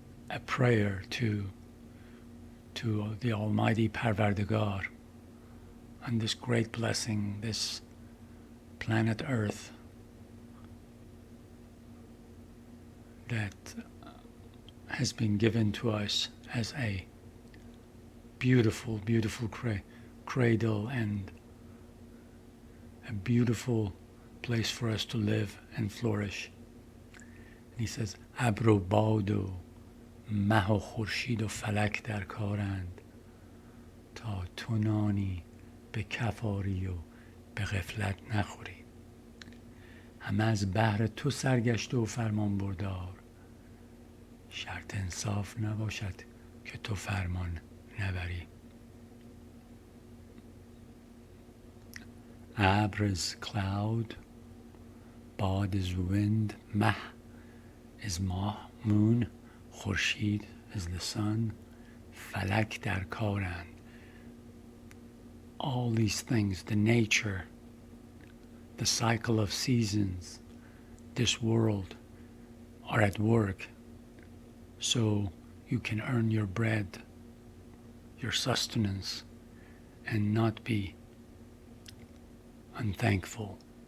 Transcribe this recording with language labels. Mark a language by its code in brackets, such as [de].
[en] a prayer to the Almighty Parvardigar and this great blessing, this planet Earth that has been given to us as a beautiful, beautiful cradle and a beautiful place for us to live and flourish. And he says, [fa] ابر و باد و مه و خورشید و فلک در کارند تا تو نانی به کف آری و به غفلت نخوری. همه از بهر تو سرگشته و فرمان بردار، شرط انصاف نباشد که تو فرمان نبری. [en] ابر is cloud, باد is wind, مه is moon, خورشید is the sun, [fa] فلک در کارند. [en] All these things, the nature, the cycle of seasons, this world, are at work so you can earn your bread, your sustenance, and not be unthankful.